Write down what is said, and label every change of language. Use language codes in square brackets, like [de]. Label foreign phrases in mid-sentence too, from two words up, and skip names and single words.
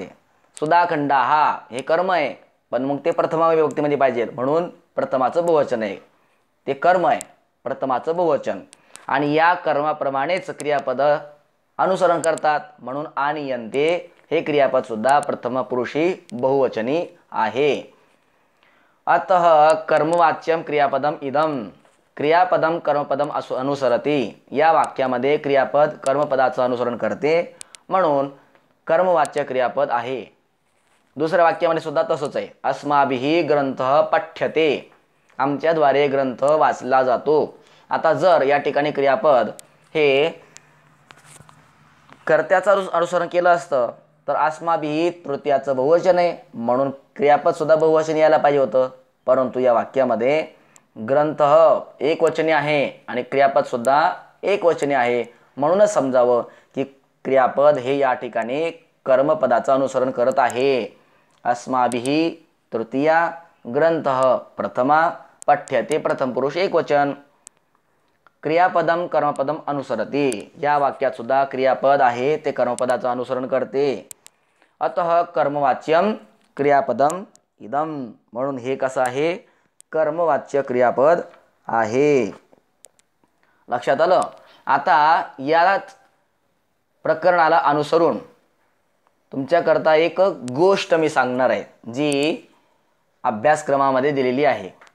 [mr] सुधाखंडाः हे कर्म आहे पण मग ते प्रथमा विभक्तीमध्ये पाहिजे म्हणून प्रथमाचं बहुवचन आहे. ते कर्म आहे प्रथमाचं बहुवचन आणि या कर्माप्रमाणेच क्रियापद अनुसरण करतात म्हणून आनीयन्ते हे क्रियापद सुद्धा प्रथम पुरुषी बहुवचनी आहे. [sa] अतः कर्मवाच्यम क्रियापदम इदम. क्रियापदम कर्मपदम अनुसरती. [mr] या वाक्यामध्ये क्रियापद कर्मपदाचं अनुसरण करते म्हणून कर्मवाच्य क्रियापद आहे. दुसऱ्या वाक्यामध्ये सुद्धा तसंच आहे. [sa] अस्माभिः ग्रंथः पठ्यते. [mr] आमच्याद्वारे ग्रंथ वाचला जातो. आता जर या ठिकाणी क्रियापद हे कर्त्याचं अनुसरण केलं असतं तर अस्माभिः तृतीयाचं बहुवचन आहे म्हणून क्रियापद सुद्धा बहुवचन यायला पाहिजे होतं. परंतु या वाक्यामध्ये ग्रंथ एकवचनी आहे आणि क्रियापद सुद्धा एकवचनी आहे म्हणूनच समजावं की क्रियापद हे या ठिकाणी कर्मपदाचं अनुसरण करत आहे. अस्माभिः तृतीया, ग्रंथः प्रथमा, पठ्यते प्रथम पुरुष एकवचन. [sa] क्रियापदम कर्मपदम अनुसरती. [mr] या वाक्यात सुद्धा क्रियापद आहे ते कर्मपदाचं अनुसरण करते. [sa] अतः कर्मवाच्यम क्रियापदम इदम. [mr] म्हणून हे कसं आहे, कर्मवाच्य क्रियापद आहे. लक्षात आलं. आता याच प्रकरणाला अनुसरून तुमच्याकरता एक गोष्ट मी सांगणार आहे जी अभ्यासक्रमामध्ये दिलेली आहे.